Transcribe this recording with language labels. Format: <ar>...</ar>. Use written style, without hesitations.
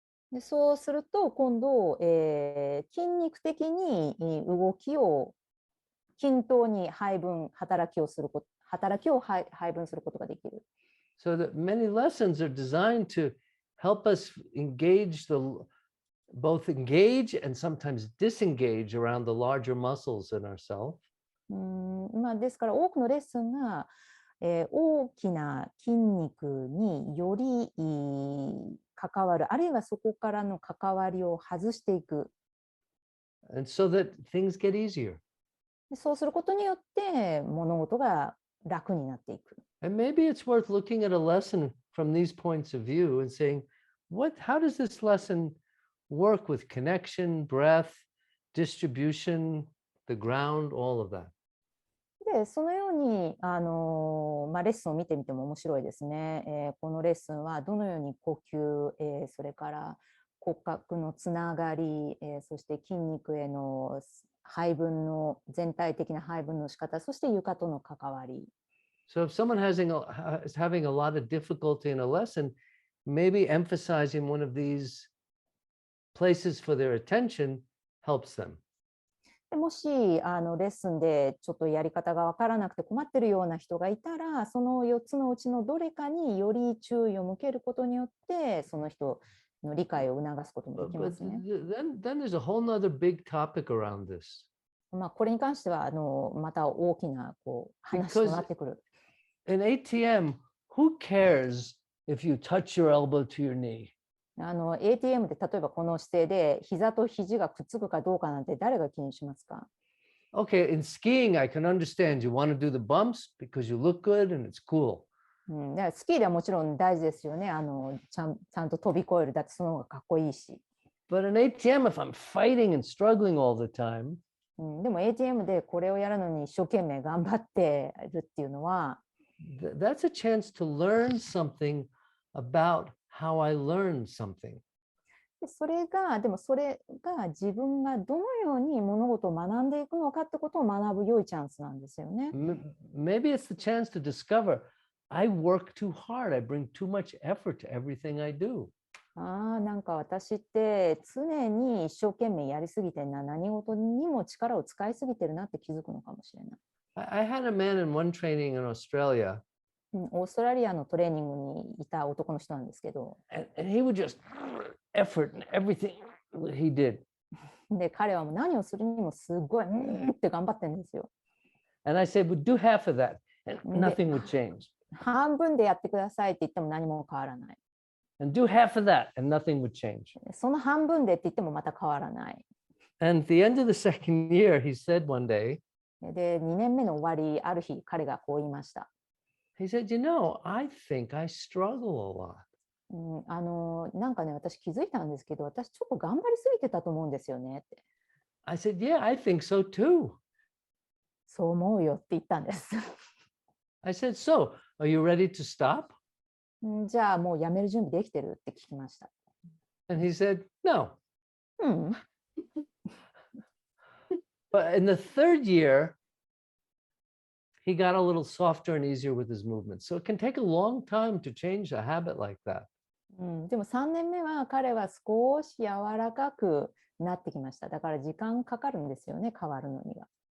<ja>でそうすると今度、筋肉的に動きを均等に働きを配分することができる。</ja> <en>So that many lessons are designed to help us engage both engage and sometimes disengage around the larger muscles in ourselves.</en> <ja>ですから多くのレッスンが、大きな筋肉により関わる、あるいはそこからの関わりを外していく。</ja> <en>And so that things get easier.</en> <ja>そうすることによって物事が楽になっていく。</ja> <en>And maybe it's worth looking at a lesson from these points of view and saying, how does this lesson work with connection, breath, distribution, the ground, all of that?</en> <ja>で、そのようにレッスンを見てみても面白いですね。このレッスンはどのように呼吸、それから骨格のつながり、そして筋肉への配分の全体的な配分の仕方、そして床との関わり。</ja> <en>So if someone is having a lot of difficulty in a lesson, maybe emphasizing one of these places for their attention helps them.</en> <ja>もしレッスンでちょっとやり方が分からなくて困ってるような人がいたら、その4つのうちのどれかにより注意を向けることによって、その人の理解を促すこともできますね。</ja> <en>Then there's a whole nother big topic around this.</en> <ja>これに関してはまた大きな話となってくる。</ja> <en>In ATM, who cares if you touch your elbow to your knee?</en> <ja>ATM で例えばこの姿勢で膝と肘がくっつくかどうかなんて誰が気にしますか？</ja> <en>Okay, in skiing, I can understand you want to do the bumps because you look good and it's cool.</en> <ja>だからスキーではもちろん大事ですよね。ちゃんと飛び越える。だってその方がかっこいいし。</ja> <en>But in ATM, if I'm fighting and struggling all the time,</en> <ja>でも ATM でこれをやるのに一生懸命頑張ってるっていうのは、</ja> <en>that's a chance to learn something about how I learned something.</en> <ja>それが自分がどのように物事を学んでいくのかってことを学ぶ良いチャンスなんですよね。</ja> <en>Maybe it's the chance to discover I work too hard. I bring too much effort to everything I do.</en> <ja>なんか私って常に一生懸命やりすぎて何事にも力を使いすぎてるなって気づくのかもしれない。</ja> <en>I had a man in one training in Australia.</en> <ja>オーストラリアのトレーニングにいた男の人なんですけど、</ja> <en>and he would just effort in everything he did.</en> <ja>で、彼はもう何をするにもすごいって頑張ってるんですよ。</ja> <en>And I said, "Well, do half of that, and nothing would change."</en> <ja>半分でやってくださいって言っても何も変わらない。</ja> <en>And do half of that, and nothing would change.</en> <ja>その半分でって言ってもまた変わらない。</ja> <en>And at the end of the second year, he said one day,</en> <ja>で、2年目の終わり、ある日、彼がこう言いました。</ja> <en>he said, I think I struggle a lot.</en> <ja>なんかね、私気づいたんですけど、私ちょっと頑張りすぎてたと思うんですよねって。</ja> <en>I said, yeah, I think so too.</en> <ja>そう思うよって言ったんです。</ja> <en>I said, so, are you ready to stop?</en> <ja>じゃあもうやめる準備できてるって聞きました。</ja> <en>And he said, no.</en> <ja>うん。</ja> <en>But in the third year, he got a little softer and easier with his movements. So it can take a long time to change a habit like that.</en> <ja>でも3年目は彼は少し柔らかくなってきました。だから時間かかるんですよね、変わるのには。</ja>